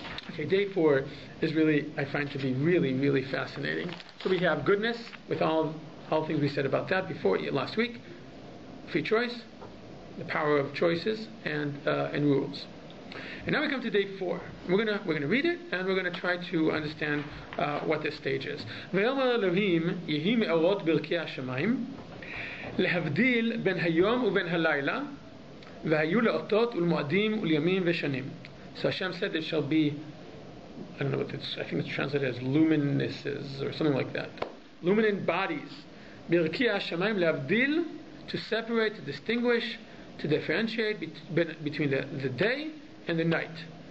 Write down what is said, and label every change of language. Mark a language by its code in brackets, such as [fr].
[en] Okay, day 4 is really, I find to be really, really fascinating. So we have goodness, with all things we said about that before, last week, free choice, the power of choices, and rules. And now we come to day 4. We're gonna read it, and we're gonna try to understand what this stage is. [he] ויאמר אלוהים יהי מאורות ברכי השמיים להבדיל בין היום ובין הלילה והיו לאותות ולמועדים ולימים ושנים. [en] So Hashem said there shall be, I don't know what it's, I think it's translated as luminuses or something like that. Luminant bodies. [he] ברכי השמיים להבדיל, [en] to separate, to distinguish, to differentiate between the day and the night.